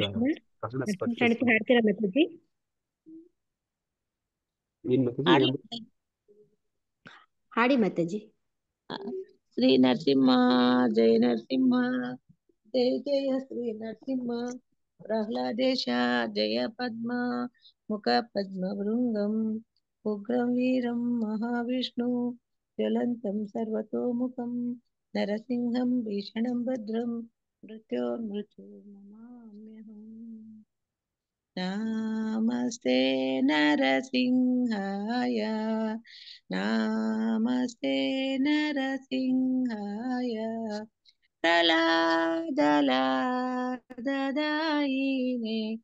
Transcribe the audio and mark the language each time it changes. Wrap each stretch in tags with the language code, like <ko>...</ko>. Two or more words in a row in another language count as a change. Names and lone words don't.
<kn>ಹಾಡಿ ಮಾತಾಜಿ.</kn> <sa>ಶ್ರೀ ನರಸಿಂಹ ಜಯ ನರಸಿಂಹ, ಜಯ ಜಯ ಶ್ರೀ ನರಸಿಂಹ. ಪ್ರಹ್ಲಾದೇಶ ಜಯ ಪದ್ಮ ಮುಖ ಪದ್ಮ ಭೃಂಗಂ, ಉಗ್ರಂ ವೀರಂ ಮಹಾವಿಷ್ಣು ಜ್ವಲಂತಂ ಸರ್ವತೋಮುಖಂ, ನರಸಿಂಹಂ ಭೀಷಣಂ ಭದ್ರಂ ಮೃತ್ಯೋರ್ಮೃತ್ಯು ನಮಾಮ್ಯಹಂ. ನಮಸ್ತೆ ನರಸಿಂಹಾಯ, ನಮಸ್ತೆ ನರಸಿಂಹಾಯ, ಪ್ರಹ್ಲಾದಲಾದದಾಯಿನೇ,</sa>